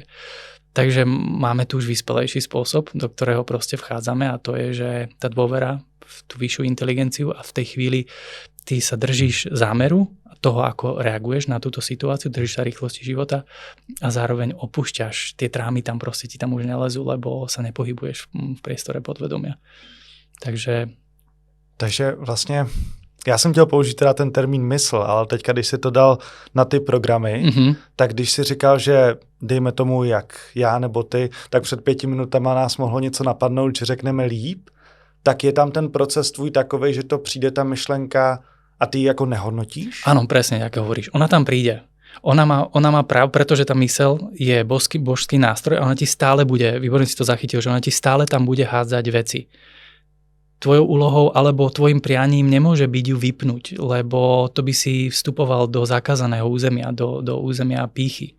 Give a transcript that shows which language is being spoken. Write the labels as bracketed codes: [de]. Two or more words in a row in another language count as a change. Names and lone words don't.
[sk] Takže máme tu už vyspelejší spôsob, do ktorého proste vchádzame a to je, že tá dôvera v tú vyššiu inteligenciu a v tej chvíli ty sa držíš zámeru toho, ako reaguješ na túto situáciu, držíš sa rýchlosti života a zároveň opúšťaš tie trámy, tam proste ti tam už nelezú, lebo sa nepohybuješ v priestore podvedomia. [cs] Takže vlastně já jsem chtěl použít teda ten termín mysl, ale teďka, když si to dal na ty programy, tak když si říkal, že dejme tomu jak já nebo ty, tak před 5 minutama nás mohlo něco napadnout, že řekneme líp, tak je tam ten proces tvůj takovej, že to přijde ta myšlenka a ty ji jako nehodnotíš? [sk] Áno, presne, ako hovoríš. Ona tam príde. Ona má práv, pretože tá myseľ je božský nástroj a ona ti stále bude, výborne si to zachytil, že ona ti stále tam bude hádzať veci. Tvojou úlohou alebo tvojim prianím nemôže byť ju vypnúť, lebo to by si vstupoval do zakázaného územia, do územia pýchy.